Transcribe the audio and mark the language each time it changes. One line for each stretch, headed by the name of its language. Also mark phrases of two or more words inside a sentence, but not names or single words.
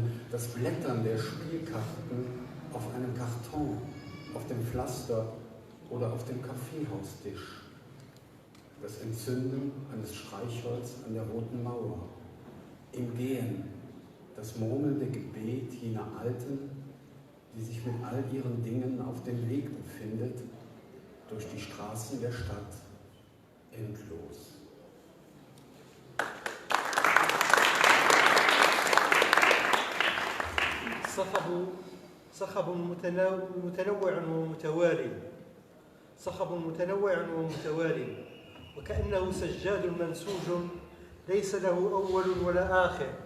German: das Blättern der Spielkarten auf einem Karton, auf dem Pflaster oder auf dem Kaffeehaustisch, das Entzünden eines Streichholz an der Roten Mauer, im Gehen, das murmelnde Gebet jener Alten, die sich mit all ihren Dingen auf dem Weg befindet, durch die Straßen der Stadt, endlos.
Arabic: صخب متنوع ومتوالي، صخب متنوع ومتوالي، وكأنه سجاد منسوج ليس له أول ولا آخر.